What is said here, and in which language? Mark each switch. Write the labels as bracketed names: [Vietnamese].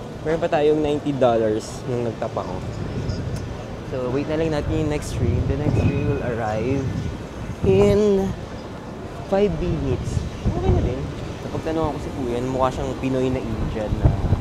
[Filipino] Meron pa tayong $90 nung nag-tap ako. So, wait na lang natin yung next train. [English] The next train will arrive in 5 minutes. [Filipino] Okay na din. Kapag tanong ako si Kuya, mukha siyang Pinoy na Indian na...